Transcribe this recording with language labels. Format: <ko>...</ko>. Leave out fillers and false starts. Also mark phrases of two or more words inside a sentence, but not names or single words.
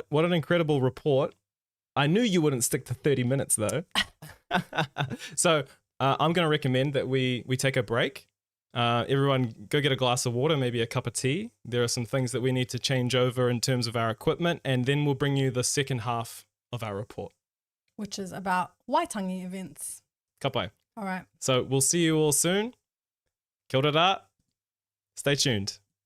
<en>What an incredible report. I knew you wouldn't stick to 30 minutes, though. So I'm going to recommend that we take a break. Everyone go get a glass of water, maybe a cup of tea. There are some things that we need to change over in terms of our equipment, and then we'll bring you the second half of our report, which is about Waitangi events.</en> <mi>Ka pai.</mi> <en>All right. So we'll see you all soon.</en> <mi>Kia ora rā.</mi> <en>Stay tuned.</en>